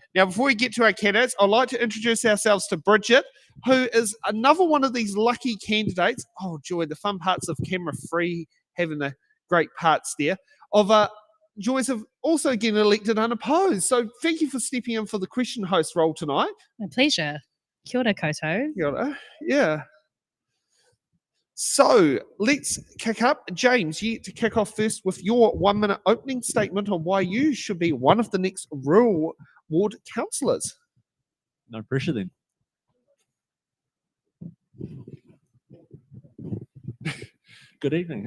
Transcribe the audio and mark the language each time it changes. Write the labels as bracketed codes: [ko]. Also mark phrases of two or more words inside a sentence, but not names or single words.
[en] Now, before we get to our candidates, I'd like to introduce ourselves to Bridget, who is another one of these lucky candidates. Oh, joy, the fun parts of camera-free, having the great parts there, of joys of also getting elected unopposed. So thank you for stepping in for the question host role tonight. My pleasure. [mi] Kia ora koutou. Kia ora. [en] Yeah. So let's kick up. James, you get to kick off first with your 1 minute opening statement on why you should be one of the next rural ward councillors. No pressure then. Good evening.